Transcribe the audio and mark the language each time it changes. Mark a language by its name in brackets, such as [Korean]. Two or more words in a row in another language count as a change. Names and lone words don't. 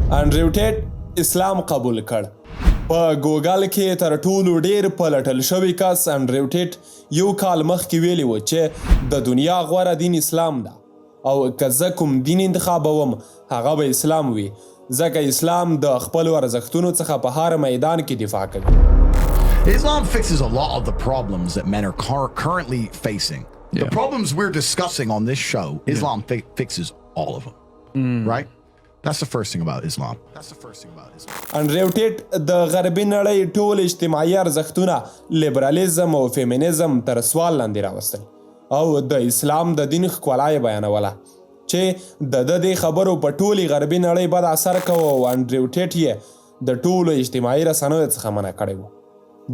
[Pashto] انډريو ټیټ اسلام قبول کړ. په ګوګل کې تر ټولو ډیر پلټل شوی کس انډريو ټیټ یو کال مخکې ویلي و چې د دنیا غوره دین اسلام ده او که زه کوم دین انتخابوم هغه به اسلام وي ځکه اسلام د خپلو ارزښتونو څخه په هر میدان کې دفاع کوي. [English] Islam fixes a lot of the problems that men are currently facing. The problems we're discussing on this show, Islam fixes all of them. Right? That's the first thing about Islam. [Pashto] انډريو ټیټ د غربي نړۍ ټول اجتماعي ارزښتونه لیبرالیزم او فیمینیزم تر سوال لاندې راوستل او د اسلام د دین ښکلا یې بیانوله چې د دې خبرو په ټولې غربي نړۍ بد اثر کوه او انډريو ټیټ یې د ټولو اجتماعي رسنیو څخه منع کړی و.